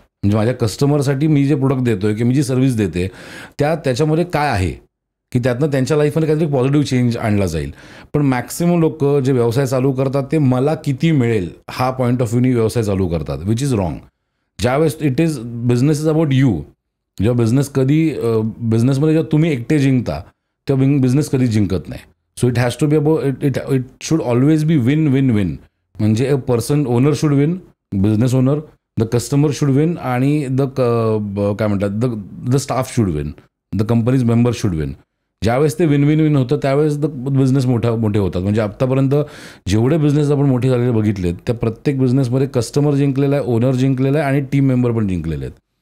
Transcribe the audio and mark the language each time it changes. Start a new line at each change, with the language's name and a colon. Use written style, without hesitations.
Marathi: म्हणजे माझ्या कस्टमरसाठी मी जे प्रोडक्ट देतोय किंवा मी जी सर्व्हिस देते त्याच्यामध्ये काय आहे की त्यातनं त्यांच्या लाईफमध्ये काहीतरी पॉझिटिव्ह चेंज आणला जाईल. पण मॅक्सिमम लोक जे व्यवसाय चालू करतात ते मला किती मिळेल हा पॉईंट ऑफ व्ह्यूनी व्यवसाय चालू करतात,
English: Which is wrong.
Marathi: ज्यावेळेस
English: It is business is about you.
Marathi: जेव्हा बिझनेसमध्ये जेव्हा तुम्ही एकटे जिंकता तेव्हा बिझनेस कधीच जिंकत नाही.
English: So it has to be about it should always be win win win. म्हणजे a person owner should win, business owner, the customer should win
Marathi: आणि काय म्हणतात
English: The staff should win, the companies member should win.
Marathi: ज्यावेळेस ते win win win होतं त्यावेळेस the business मोठे होतात. म्हणजे आत्तापर्यंत जेवढे बिझनेस आपण मोठे झालेले बघितलेत त्या प्रत्येक बिझनेसमध्ये कस्टमर जिंकलेला आहे, ओनर जिंकलेला आहे आणि टीम मेंबर पण जिंकलेले आहेत.